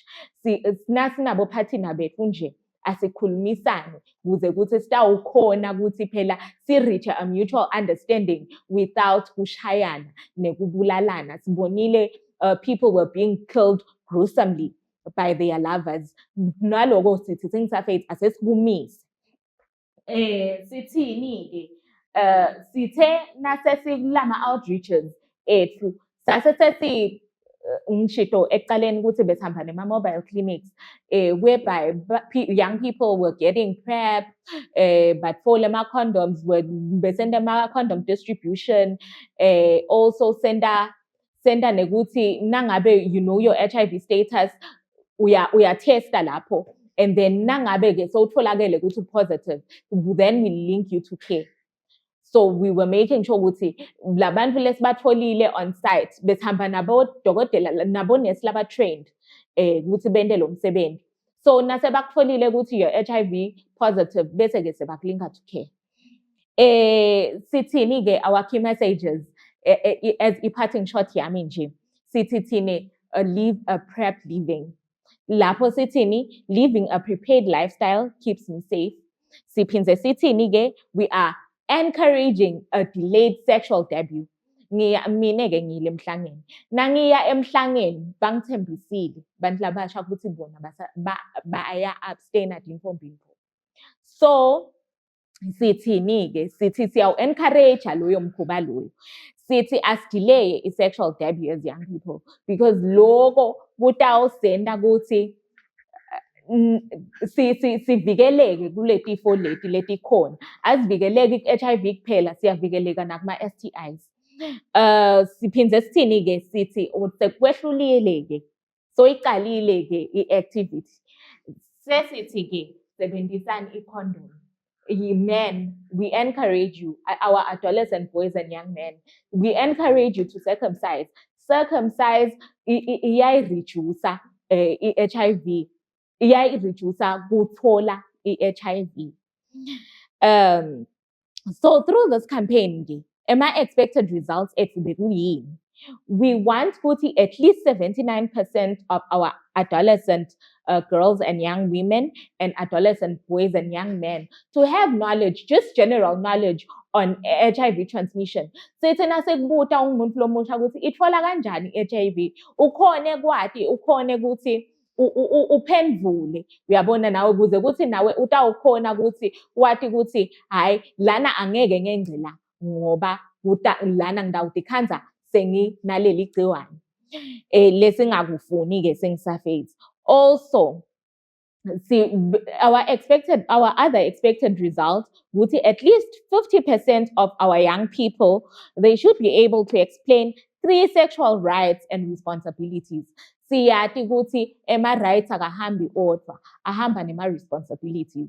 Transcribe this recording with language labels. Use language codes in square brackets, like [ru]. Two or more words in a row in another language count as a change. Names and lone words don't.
[ss] Nasinabo phathina bethu nje asikhulumisane kuze kuthi sitawukhona ukuthi phela si- [en] reach a mutual understanding [ss] without kushayana nekubulalana. [en] Sibonile people were being killed gruesomely by their lovers. [ss] Naloko sithi sengisafethu asesikumise. Sithini-ke sithe nasesikulama outreaches ethu sasesesi ngishito ekuqaleni ukuthi besihamba nema-mobile [en] clinics whereby young people were getting PrEP, [ss] batfola ama-condoms, besenda ama-condom distribution, also senda nekuthi nangabe [en] you know your HIV status, [ss] uyatesta lapho, [en] and then [ss] nangabe-ke sowutholakele ukuthi [en] positive, then we link you to care. So we were making sure [ss] ukuthi labantu lesibatholile [en] on site [ss] besihamba nabodokotela nabonesi laba-trained ukuthi bende lo msebenzi. [en] So [ss] nasebakutholile ukuthi [en] you're HIV positive [ss] bese-ke sebakulinka [en] to care. Sithini-ke our key messages as i-parting shot [ss] yami nje, sithi thine [en] live a PrEP living. [ss] Lapho sithini, [en] living a prepared lifestyle keeps me safe. [ss] Siphindze sithini-ke, [en] we are encouraging a delayed sexual debut. [ss] Mina-ke ngiyile emhlangeni. Nangiya emhlangeni bangithembisile bantu labasha ukuthi bona baya abstain at imfombimfo. So sithini-ke, sithi siyawu-encourage loyo mkhuba loyo. Sithi asidelay [en] i-sexual debut as young people because [ss] loko kutawusenda ukuthi sivikeleke kule tifo leti khona. Asivikeleki ku-HIV kuphela, siyavikeleka nakuma-STIs. Siphindze sithini-ke sithi sekwehlulile-ke, [en] so iqalile-ke i-activity. [ss] Sesithi-ke sebenzisani i-condom. [en] Men, we encourage you, our adolescent boys and young men, we encourage you to circumcise. [ss] Circumcise iyayi-reducer i-HIV. Iyayi-reducer kuthola i-HIV. [en] So through this campaign, expected results we want at least 79% of our adolescent girls and young women and adolescent boys and young men to have knowledge, just general knowledge on HIV transmission. [ss] So it's nasekubuta umuntu lomusha ukuthi itfola kanjani i-HIV, ukhone kwati, ukhone ukuthi uphendvule, uyabona nawe ukuze ukuthi nawe utawukhona ukuthi wathi ukuthi hayi lana angeke ngengcela ngoba lana ngidawutikhanza senginaleli gciwane lesingakufuni-ke sengisafethi. [en] Also, our other expected result would be at least 50% of our young people, they should be able to explain 3 sexual rights and responsibilities. [ss] Siyati ukuthi ema-rights akahambi odwa, ahamba nema-responsibilities.